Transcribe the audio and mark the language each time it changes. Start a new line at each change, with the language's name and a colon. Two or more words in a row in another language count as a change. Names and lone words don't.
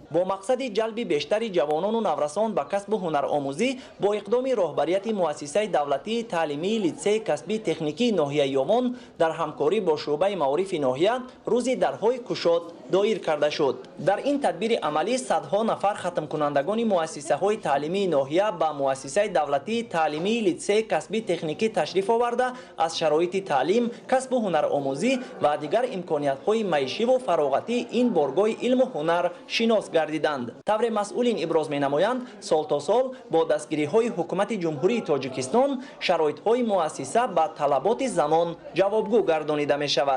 Persian: با مقصد جلب بیشتر جوانان و نورسان به کسب و هنر آموزی با اقدام رهبریت مؤسسه دولتی تعلیمی لیسه کسبی تکنیکی ناحیه یاوان در همکاری با شعبه معارف ناحیه روزی درهای گشاد دایر کرده شد. در این تدبیر عملی صدها نفر ختم کنندگان مؤسسه های تعلیمی ناحیه به مؤسسه دولتی تعلیمی لیسه کسبی تکنیکی تشریف آورده از شرایط تعلیم، کسب و
Tajik: ҳунаромӯзӣ ва дигар имкониятҳои маишиву фароғатии ин боргоҳи илму ҳунар шинос гардиданд. тавре масъулин иброз менамоянд, сол то сол бо дастгириҳои ҳукумати ҷумҳурии Тоҷикистон шароитҳои муассиса ба талаботи замон ҷавобгӯ гардонида мешавад.